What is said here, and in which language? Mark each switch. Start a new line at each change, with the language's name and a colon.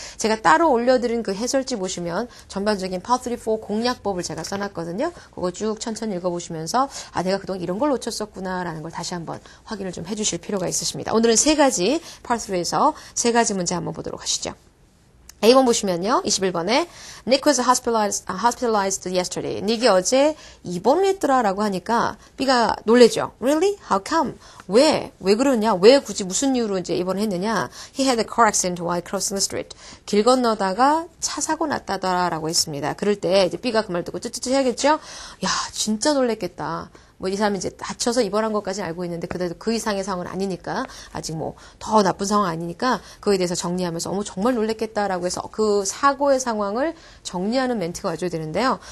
Korean: 제가 따로 올려드린 그 해설지 보시면 전반적인 Part 3, 4 공략법을 제가 써놨거든요. 그거 쭉 천천히 읽어보시면서 아 내가 그동안 이런 걸 놓쳤었구나 라는 걸 다시 한번 확인을 좀 해주실 필요가 있으십니다. 오늘은 세 가지 Part 3에서 세 가지 문제 한번 보도록 하시죠. A번 보시면요. 21번에
English: Nick was hospitalized yesterday.
Korean: 닉이 어제 입원을 했더라라고 하니까 B가 놀래죠.
English: Really? How come?
Korean: 왜 그러냐? 왜 굳이 무슨 이유로 이제 입원을 했느냐?
English: He had a car accident while crossing the street.
Korean: 길 건너다가 차 사고 났다더라라고 했습니다. 그럴 때 이제 B가 그 말 듣고 쯔쯔쯔 해야겠죠? 야, 진짜 놀랬겠다. 뭐 이 사람이 이제 다쳐서 입원한 것까지는 알고 있는데 그래도 그 이상의 상황은 아니니까 아직 뭐 더 나쁜 상황 아니니까 그거에 대해서 정리하면서 어머 정말 놀랬겠다라고 해서 그 사고의 상황을 정리하는 멘트가 와줘야 되는데요.